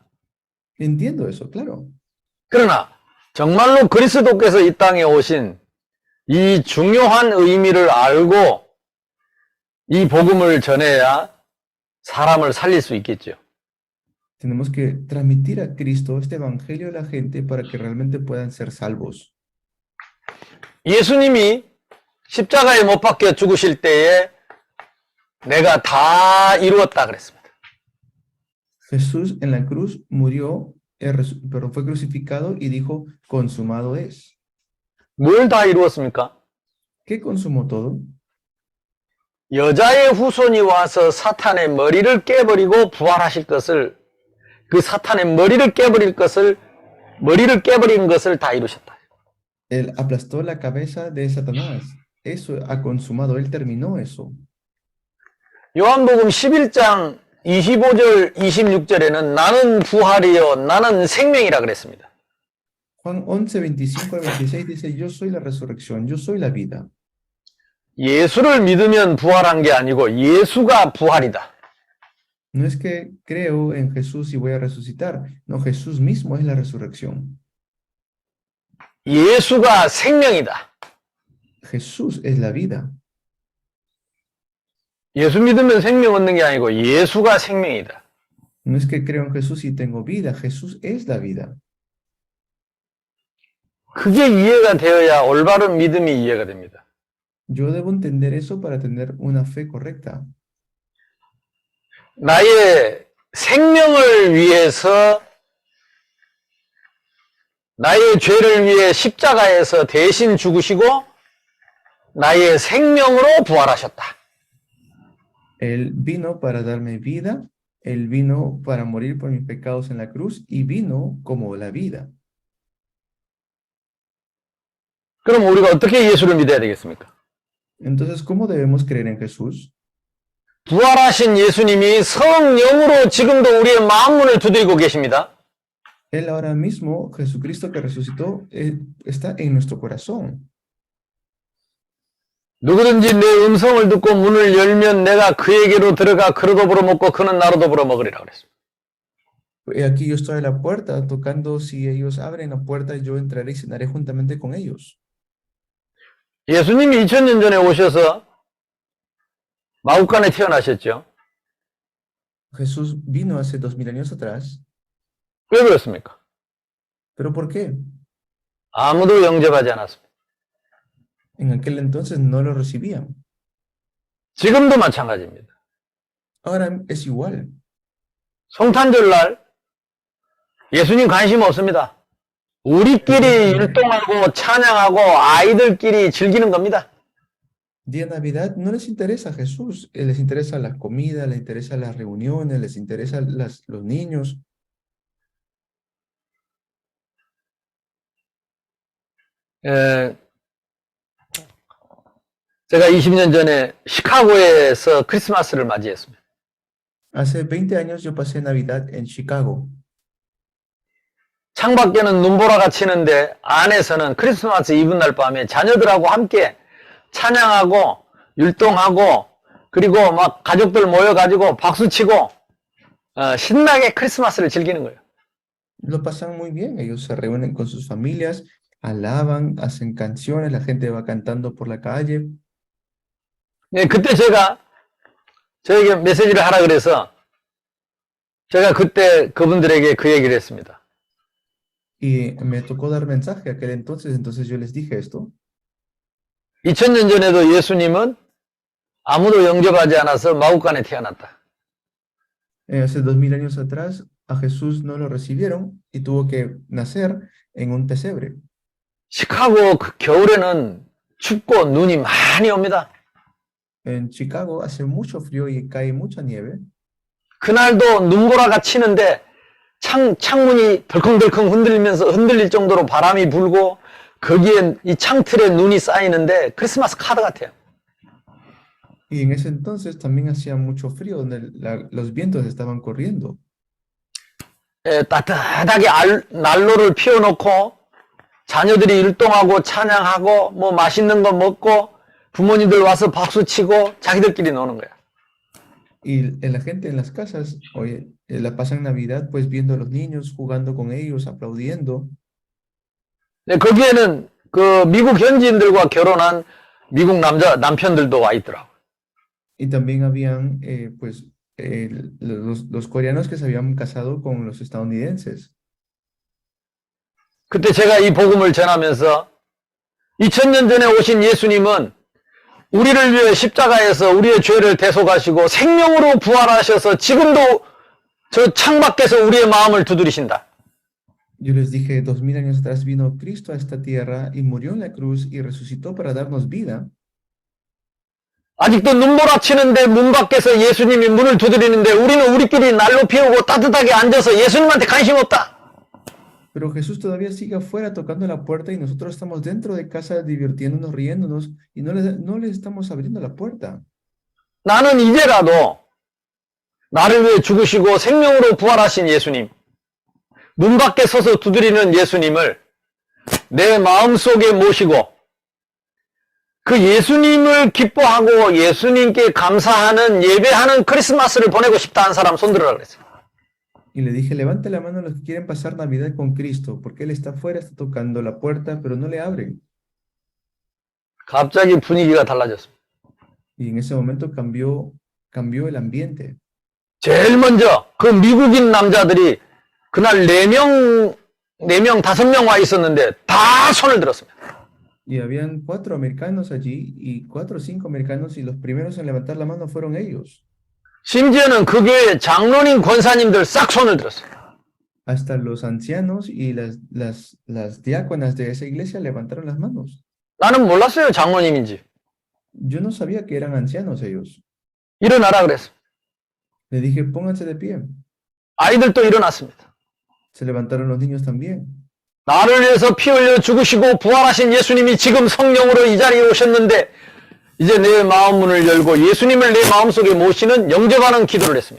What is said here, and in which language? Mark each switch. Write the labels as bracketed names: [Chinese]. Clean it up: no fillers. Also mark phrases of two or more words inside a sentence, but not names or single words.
[Spanish] Entiendo eso, claro. [Korean] 그러나 정말로 그리스도께서 이 땅에 오신 이 중요한 의미를 알고 이 복음을 전해야 사람을 살릴 수 있겠죠. [Spanish] Tenemos que transmitir a Cristo este evangelio a la gente para que realmente puedan ser salvos. [Korean] 예수님이 십자가에 못 박혀 죽으실 때에 내가 다 이루었다 그랬습니다. [Spanish] Jesús en la cruz murió, pero fue crucificado y dijo, consumado es. [Korean] 뭘 다 이루었습니까? [Spanish] ¿Qué consumó todo? [Korean] 여자의 후손이 와서 사탄의 머리를 깨버리고 부활하실 것을, 그 사탄의 머리를 깨버린 것을 다 이루셨다. [Spanish] Él aplastó la cabeza de Satanás. Eso ha consumado, él terminó eso. [Korean] 요한복음 11장 25절, 26절에는 나는 부활이요, 나는 생명이라 그랬습니다. [Spanish] Juan 11, 25 al 26 dice, yo soy la resurrección, yo soy la vida. [Korean] 예수를 믿으면 부활한 게 아니고 예수가 부활이다. [Spanish] No es que creo en Jesús y voy a resucitar. No, Jesús mismo es la resurrección. [Korean] 예수가 생명이다. [Spanish] Jesús es la vida. [Korean] 예수 믿으면 생명 얻는 게 아니고 예수가 생명이다. [Spanish] No es que creo en Jesús y tengo vida. Jesús es la vida. [Korean] 그게 이해가 되어야 올바른 믿음이 이해가 됩니다. [Spanish] Yo debo entender eso para tener una fe correcta. [Korean] 나의 생명을 위해서, 나의 죄를 위해 십자가에서 대신 죽으시고 나의 생명으로 부활하셨다. [Spanish] Él vino para darme vida. Él vino para morir por mis pecados en la cruz y vino como la vida. [Korean] 그럼 우리가 어떻게 예수를 믿어야 되겠습니까? [Spanish] Entonces, ¿cómo debemos creer en Jesús? [Korean] 부활하신 예수님이 성령으로 지금도 우리의 마음문을 두드리고 계십니다. [Spanish] Él ahora mismo, Jesucristo que resucitó, está en nuestro corazón. [Korean] 누구든지 내 음성을 듣고 문을 열면 내가 그에게로 들어가 그로 더불어 먹고 그는 나로 더불어 먹으리라 그랬습니다. [Spanish] He aquí yo estoy a la puerta tocando, si ellos abren la puerta, yo entraré y cenaré juntamente con ellos. [Korean] 예수님이 2000년 전에 오셔서 마국간에 태어나셨죠. [Spanish] Jesús vino hace 2000 años atrás. [Korean] 왜 그렇습니까? [Spanish] ¿Pero por qué? [Korean] 아무도 영접하지 않았습니다. [Spanish] En aquel entonces no lo recibían. [Korean] 지금도 마찬가지입니다. [Spanish] Ahora es igual. [Korean] 성탄절날 예수님 관심 없습니다. 우리끼리 율동하고 찬양하고 아이들끼리 즐기는 겁니다. [Spanish] Día de Navidad no les interesa a Jesús, les interesa la comida, les interesa las reuniones, les interesa los niños. [Korean] 제가 20년 전에 시카고에서 크리스마스를 맞이했습니다. [Spanish] Hace 20 años yo pasé Navidad en Chicago. [Korean] 창밖에는 눈보라가 치는데 안에서는 크리스마스 이브 날 밤에 자녀들하고 함께 찬양하고 율동하고 그리고 막 가족들 모여가지고 박수치고 신나게 크리스마스를 즐기는 거예요. [Spanish] Lo pasan muy bien, ellos se reúnen con sus familias, alaban, hacen canciones, la gente va cantando por la calle. [Korean] 네, 그때 제가 저에게 메시지를 하라 그래서 제가 그때 그분들에게 그 얘기를 했습니다. [Spanish] Y me tocó dar mensaje aquel entonces yo les dije esto. [Korean] 2000년 전에도 예수님은 아무도 영접하지 않아서 마국간에 태어났다. [Spanish] Hace 2000 años atrás a Jesús no lo recibieron y tuvo que nacer en un pesebre. [Korean] 시카고 그 겨울에는 춥고 눈이 많이 옵니다. [Spanish] En Chicago hace mucho frío y cae mucha nieve. [Korean] 그날도 눈보라가 치는데 창문이 덜컹덜컹 흔들릴 정도로 바람이 불고 거기에 이 창틀에 눈이 쌓이는데 크리스마스 카드 같아요. [Spanish] Y en ese entonces también hacía mucho frío, donde los vientos estaban corriendo. [Korean] 따뜻하게 난로를 피워놓고 자녀들이 율동하고 찬양하고 뭐 맛있는 거 먹고 부모님들 와서 박수치고 자기들끼리 노는 거야. [Spanish] Y la gente en las casas, oye, la pasan Navidad pues viendo a los niños, jugando con ellos, aplaudiendo. [Korean] 거기에는 그 미국 현지인들과 결혼한 미국 남편들도 와 있더라고. [Spanish] Y también habían pues los coreanos que se habían casado con los estadounidenses. [Korean] 그때 제가 이 복음을 전하면서 2000년 전에 오신 예수님은 우리를 위해 십자가에서 우리의 죄를 대속하시고 생명으로 부활하셔서 지금도 저 창밖에서 우리의 마음을 두드리신다. [Spanish] Yo les dije, 2000 años atrás vino Cristo a esta tierra y murió en la cruz y resucitó para darnos vida. [Korean] 아직도 눈보라치는데 문 밖에서 예수님이 문을 두드리는데 우리는 우리끼리 난로 피우고 따뜻하게 앉아서 예수님한테 관심 없다. [Spanish] Pero Jesús todavía sigue afuera tocando la puerta y nosotros estamos dentro de casa divirtiéndonos, riéndonos y no les estamos abriendo la puerta. [Korean] 나는 이제라도 나를 위해 죽으시고 생명으로 부활하신 예수님, 문 밖에 서서 두드리는 예수님을 내 마음속에 모시고 그 예수님을 기뻐하고 예수님께 감사하는 예배하는 크리스마스를 보내고 싶다 한 사람 손들어라 그랬어요. [Spanish] Y le dije, levante la mano a los que quieren pasar Navidad con Cristo, porque Él está afuera, está tocando la puerta, pero no le abren. [Korean] 갑자기 분위기가 달라졌습니다. [Spanish] Y en ese momento cambió el ambiente. [Korean] 제일 먼저 그 미국인 남자들이 그날 4명, 5명 와 있었는데 다 손을 들었습니다. [Spanish] Y habían 4 americanos allí, y 4 o 5 americanos, y los primeros en levantar la mano fueron ellos. [Korean] 심지어는 그 교회 장로님 권사님들 싹 손을 들었어요. [Spanish] Hasta los ancianos y las diáconas de esa iglesia levantaron las manos. [Korean] 나는 몰랐어요, 장로님인지. [Spanish] Yo no sabía que eran ancianos ellos. [Korean] 일어나라 그랬어요. [Spanish] Le dije, pónganse de pie. [Korean] 아이들도 일어났습니다. [Spanish] Se levantaron los niños también. [Korean] 나를 위해서 피 흘려 죽으시고 부활하신 예수님이 지금 성령으로 이 자리에 오셨는데 이제 내 마음 문을 열고 예수님을 내 마음속에 모시는 영접하는 기도를 했습니다.